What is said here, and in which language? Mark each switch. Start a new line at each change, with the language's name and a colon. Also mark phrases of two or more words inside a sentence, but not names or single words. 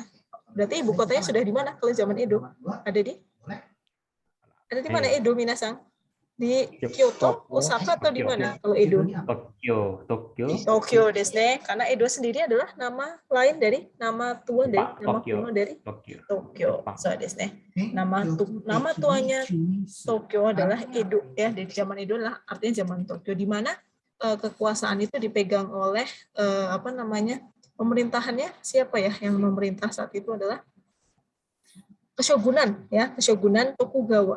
Indonesian: Berarti ibu kotanya sudah di mana kalau zaman Edo? Ada di mana Edo minasang? Di Kyoto, Osaka, atau di mana kalau Edo?
Japanese: 東京です,
Indonesian: karena Edo sendiri adalah nama lain dari nama tua dari nama kuno dari Tokyo.
Japanese: そうです.
Indonesian: Nama tuanya Tokyo adalah Edo ya. Di zaman Edo adalah artinya zaman Tokyo, di mana kekuasaan itu dipegang oleh pemerintahannya siapa ya yang memerintah saat itu adalah Keshogunan ya, Keshogunan Tokugawa.